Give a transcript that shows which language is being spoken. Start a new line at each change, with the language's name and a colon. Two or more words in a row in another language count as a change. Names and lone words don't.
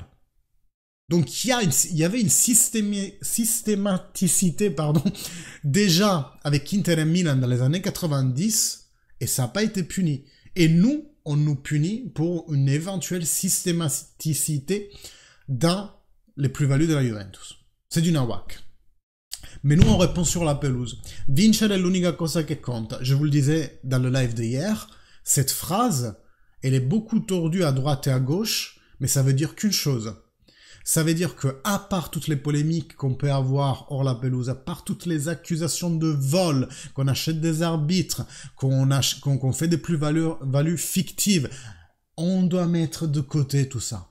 French: Donc il y avait une systématicité, déjà avec Inter et Milan dans les années 90, et ça n'a pas été puni. Et nous, on nous punit pour une éventuelle systématicité dans les plus-values de la Juventus. C'est du nawak. Mais nous, on répond sur la pelouse.
Italian: Vincere è l'unica cosa che conta.
French: Je vous le disais dans le live d'hier, cette phrase, elle est beaucoup tordue à droite et à gauche, mais ça veut dire qu'une chose. Ça veut dire que, à part toutes les polémiques qu'on peut avoir hors la pelouse, à part toutes les accusations de vol, qu'on achète des arbitres, qu'on fait des plus-values fictives, on doit mettre de côté tout ça.